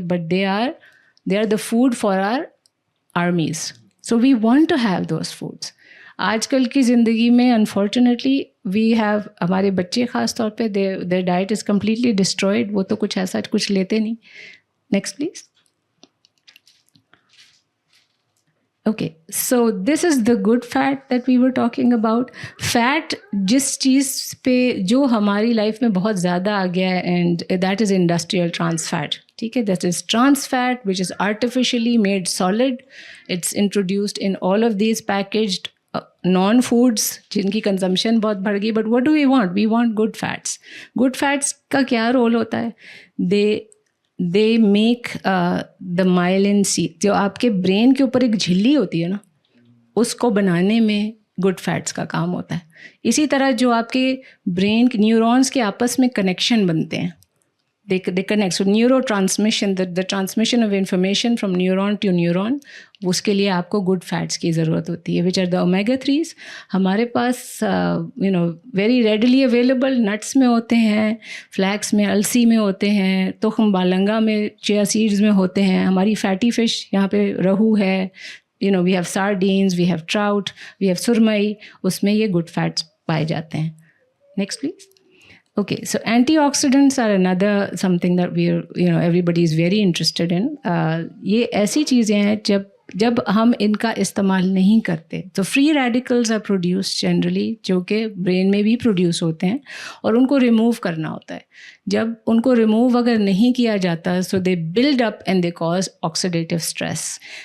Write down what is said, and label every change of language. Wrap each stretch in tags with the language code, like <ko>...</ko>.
<en>But they are the food for our armies. So we want to have those foods.</en> <hi>आजकल की ज़िंदगी में</hi> <en>unfortunately we have,</en> <hi>हमारे बच्चे ख़ास तौर पे</hi> <en>Their diet is completely destroyed.</en> <hi>वो तो कुछ ऐसा कुछ लेते नहीं.</hi> <en>Next please. Okay, so this is the good fat that we were talking about.</en> <hi>Fat जिस चीज़ पे जो हमारी लाइफ में बहुत ज़्यादा आ गया है,</hi> <en>and that is industrial trans fat. ठीक है, that is trans fat which is artificially made solid. It's introduced in all of these packaged non-foods</en> <hi>जिनकी कंजम्पशन बहुत बढ़ गई.</hi> <en>But what do we want? We want good fats.</en> <hi>Good fats का क्या role होता है?</hi> <en>They make the myelin sheath,</en> <hi>जो आपके ब्रेन के ऊपर एक झिल्ली होती है ना, उसको बनाने में गुड फैट्स का काम होता है. इसी तरह जो आपके ब्रेन के न्यूरॉन्स के आपस में कनेक्शन बनते हैं,</hi> <en>they connect. So neurotransmission, the transmission of information from neuron to neuron,</en> <hi>उसके लिए आपको गुड फैट्स की ज़रूरत होती है,</hi> <en>which are the omega 3s.</en> <hi>हमारे पास</hi> <en>very readily available</en> <hi>नट्स में होते हैं, फ्लैक्स में, अलसी में होते हैं, तुखम बालंगा में, चिया सीड्स में होते हैं. हमारी फैटी फ़िश यहाँ पे रहू है,</hi> <en>we have sardines, we have trout, we have surmai,</en> <hi>उसमें ये good fats पाए जाते हैं.</hi> <en>Next please. Okay, so antioxidants are another something that everybody is very interested in.</en> <hi>ये ऐसी चीज़ें हैं जब हम इनका इस्तेमाल नहीं करते तो</hi> <en>free radicals are produce generally,</en> <hi>जो कि ब्रेन में भी प्रोड्यूस होते हैं और उनको रिमूव करना होता है. जब उनको रिमूव अगर नहीं किया जाता</hi> <en>So they build up and they cause oxidative stress.</en>